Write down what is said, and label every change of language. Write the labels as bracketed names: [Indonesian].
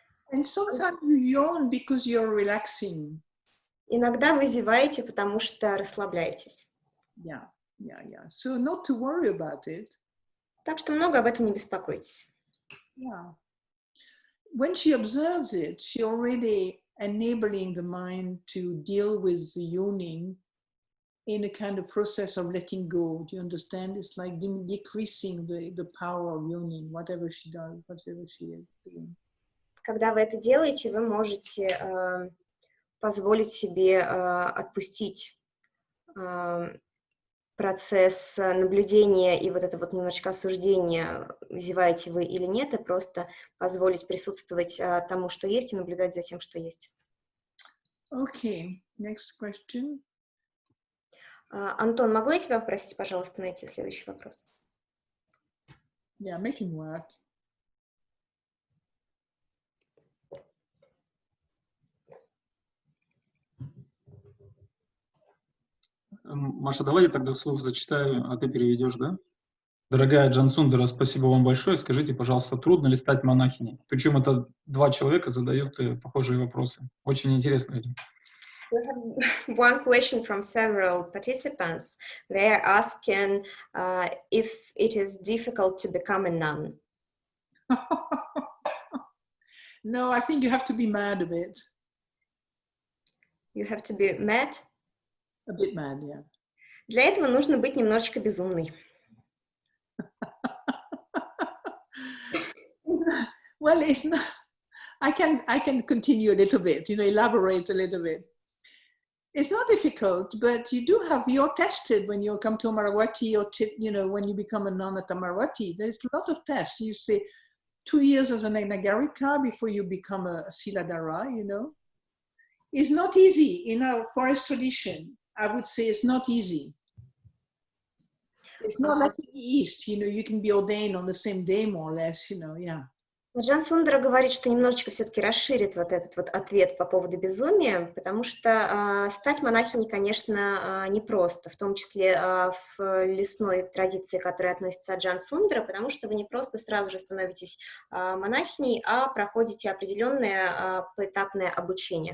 [English] And sometimes you yawn because you're relaxing. [Russian] Иногда вы зеваете, потому что расслабляетесь. [English] Yeah. So not to worry about it. [Russian] Так что много об этом не беспокойтесь. [English] Yeah. When she observes it, she already enabling the mind to deal with the yawning in a kind of process of letting go. Do you understand? It's like decreasing the power of yawning, whatever she does, whatever she is doing. [Russian] Когда вы это делаете, вы можете позволить себе отпустить процесс наблюдения и вот это вот немножечко осуждения, зеваете вы или нет, и просто позволить присутствовать тому, что есть, и наблюдать за тем, что есть. [English] Okay, next question. [Russian] Антон, могу я тебя попросить, пожалуйста, найти следующий вопрос? [English] Yeah, make him work. [Russian] Маша, давай я тогда вслух зачитаю, а ты переведешь, да? Дорогая Аджан Сундара, спасибо вам большое. Скажите, пожалуйста, трудно ли стать монахиней? Причем это 2 человека задают похожие вопросы. Очень интересно. [English] We have one question from several participants. They are asking if it is difficult to become a nun. No, I think you have to be mad a bit. You have to be mad? A bit mad, yeah. [Russian] Для этого нужно быть немножечко безумной. [English] Well, it's not. I can continue a little bit, elaborate a little bit. It's not difficult, but you're tested when you come to Amaravati or, when you become a nun at Amaravati. There's a lot of tests. You say 2 years as a Nagarika before you become a Siladhara, It's not easy in our forest tradition. I would say it's not easy. It's not like in the East, you can be ordained on the same day, more or less, yeah. [Russian] Аджан Сундара говорит, что немножечко все-таки расширит вот этот вот ответ по поводу безумия, потому что стать монахиней, конечно, непросто, в том числе в лесной традиции, которая относится к Аджан Сундара, потому что вы не просто сразу же становитесь монахиней, а проходите определенное поэтапное обучение.